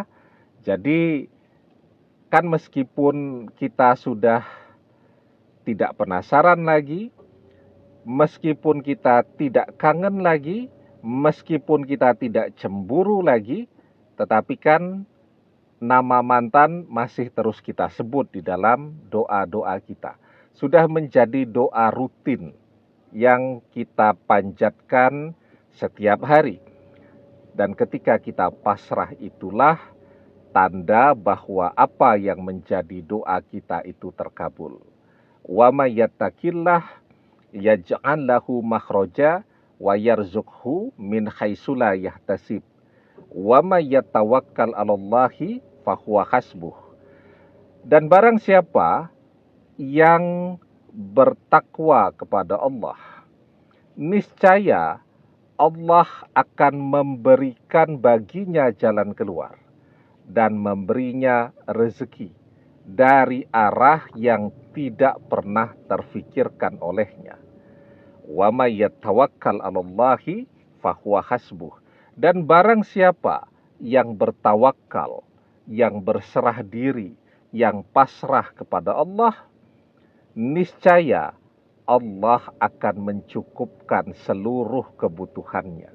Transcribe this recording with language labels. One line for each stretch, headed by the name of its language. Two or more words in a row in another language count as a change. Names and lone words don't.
Indonesian: Jadi kan meskipun kita sudah tidak penasaran lagi, meskipun kita tidak kangen lagi, meskipun kita tidak cemburu lagi, tetapi kan nama mantan masih terus kita sebut di dalam doa-doa kita. Sudah menjadi doa rutin yang kita panjatkan setiap hari. Dan ketika kita pasrah itulah tanda bahwa apa yang menjadi doa kita itu terkabul.
Arabic: ومن يتق الله يجعل له مخرجا ويرزقه من حيث لا يحتسب. ومن يتوكل على الله فهو حسبه.
Indonesian: Dan barang siapa yang bertakwa kepada Allah, niscaya Allah akan memberikan baginya jalan keluar dan memberinya rezeki dari arah yang tidak pernah terfikirkan olehnya.
Arabic: ومن يتوكل على الله فهو حسبه.
Indonesian: Dan barang siapa yang bertawakal, yang berserah diri, yang pasrah kepada Allah, niscaya Allah akan mencukupkan seluruh kebutuhannya.